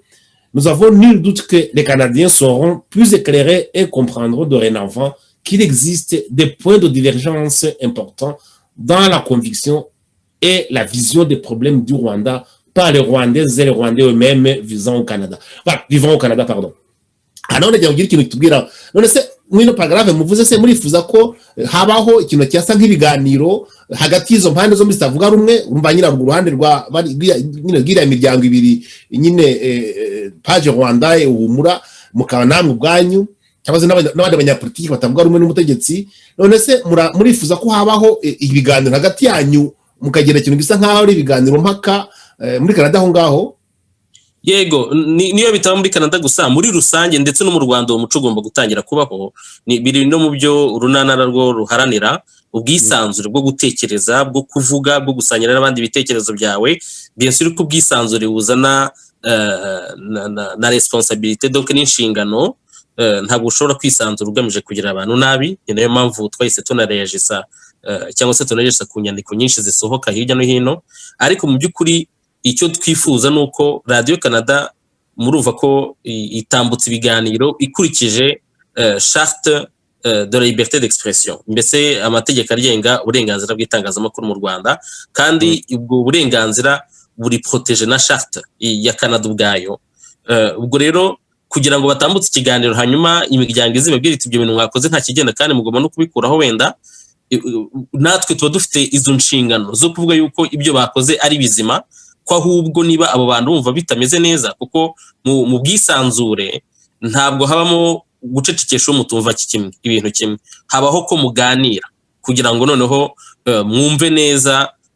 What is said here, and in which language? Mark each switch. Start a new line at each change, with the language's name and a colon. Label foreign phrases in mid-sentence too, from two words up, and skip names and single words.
French: Nous avons nul doute que les Canadiens seront plus éclairés et comprendront dorénavant qu'il existe des points de divergence importants dans la conviction et la vision des problèmes du Rwanda par les Rwandais et les Rwandais eux-mêmes vivant au Canada. Voilà, vivant au Canada, pardon. Alors, on a dit qu'il y a
Kinyarwanda: mwino paragraphe muvuze se murifuza ko habaho ikintu cyasa nk'ibiganiro hagati y'izo mpande zo mutavuga rumwe, urumva nyina ruhande rwa nyine gira imiryango ibiri nyine Page Rwanda Uhumura mukaba namwe ubwanyu cyangwa n'abandi banyapolitiki batavuga rumwe n'umutegetsi. None se murifuza ko habaho ibiganiro hagati yanyu mukagera ikintu gisa nkaho ari ibiganiro mpaka muri Canada aho ngaho? Yego, niyo bitaba muri Canada gusa, muri rusange ndetse no mu Rwanda umuco ugomba gutangira kubaho. Biri no mu byo urunana rwo ruharanira, ubwisanzure bwo gutekereza, bwo kuvuga, bwo gusangira n'abandi ibitekerezo byawe.
French: Bien sûr
Kinyarwanda: ko ubwisanzure buzana na responsabilité, donc n'inshingano. Ntabwo ushobora kwisanzura ugamije kugira abantu nabi. Ni nayo mpamvu twahise tunarejisa cyangwa se tunarejisa ku nyandiko nyinshi zisohoka hirya no hino. Ariko mu by'ukuri icyo twifuza nuko Radio Canada muruva ko itambutse ibiganiro ikurikije
French: charte de la liberté d'expression,
Kinyarwanda: mbese amategeko agenga uburenganzira bw'itangazamakuru mu Rwanda, kandi ubwo burenganzira buri protege na charte ya Canada ubwayo. Ubwo rero kugira ngo batambutse ikiganiro hanyuma imiryango izibabwira iti ibyo bintu mwakoze nta kigenda kandi mugomba no kubikuraho wenda, natwe tuba dufite izo nshingano zo kuvuga yuko ibyo bakoze ari bizima, ko ahubwo niba abo bantu bumva bitameze neza, kuko mu bwisanzure ntabwo habamo gucecekesha umutumva kimwe ibintu kimwe, habaho ko muganira kugira ngo noneho mwumve neza